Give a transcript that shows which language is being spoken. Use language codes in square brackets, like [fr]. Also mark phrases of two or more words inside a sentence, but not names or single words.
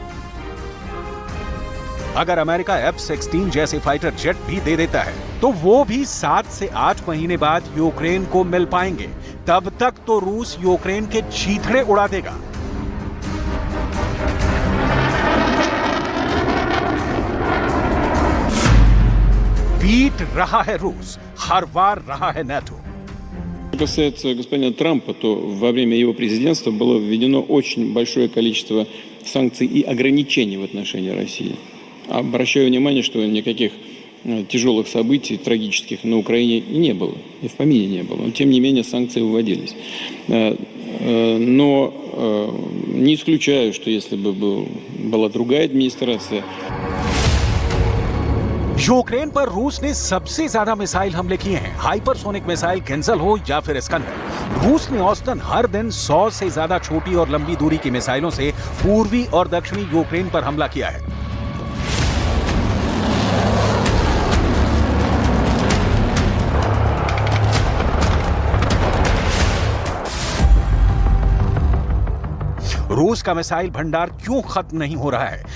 [hi] अगर अमेरिका F-16 जैसे [en] fighter jet [hi] भी दे देता है तो वो भी 7 से 8 महीने बाद यूक्रेन को मिल पाएंगे। तब तक तो रूस यूक्रेन के चीथड़े उड़ा देगा। पीट रहा है रूस, हर बार रहा है नाटो। [ru] Что касается господина Трампа, то во время его президентства было введено очень большое количество санкций и ограничений в отношении России. Обращаю внимание, что никаких тяжелых событий, трагических на Украине и не было, и в помине не было. Но, тем не менее, санкции вводились. Но не исключаю, что если бы была другая администрация... [hi] यूक्रेन पर रूस ने सबसे ज्यादा मिसाइल हमले किए हैं, [en] hypersonic missile [hi] किंजल हो या फिर इस्कंदर। रूस ने औसतन हर दिन 100 से ज्यादा छोटी और लंबी दूरी की मिसाइलों से पूर्वी और दक्षिणी यूक्रेन पर हमला किया है। रूस का मिसाइल भंडार क्यों खत्म नहीं हो रहा है?